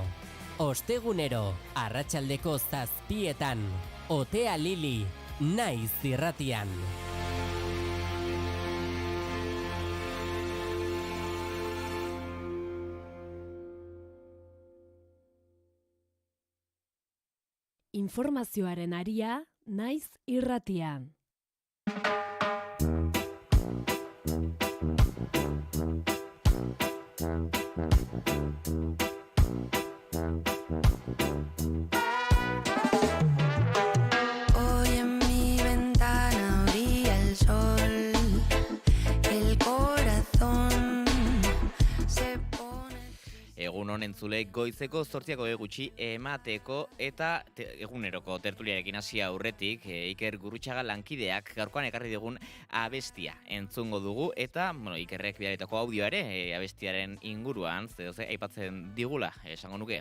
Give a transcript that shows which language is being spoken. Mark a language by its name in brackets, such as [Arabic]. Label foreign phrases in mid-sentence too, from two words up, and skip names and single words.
[Basque] Ostegunero, arratsaldeko 7:00, Otea Lili, naiz irratian. Informazioaren aria, naiz irratian. [Spanish] Hoy en mi ventana brilla el sol, el corazón se pone... [Basque] Egun honen zule goizeko 8 gutxi emateko eta eguneroko tertuliarekin hasi aurretik Iker Gurrutxaga lankideak gaurkoan ekarri digun abestia entzungo dugu eta Ikerrek bidaletako audioa ere abestiaren inguruan aipatzen digula esango nuke.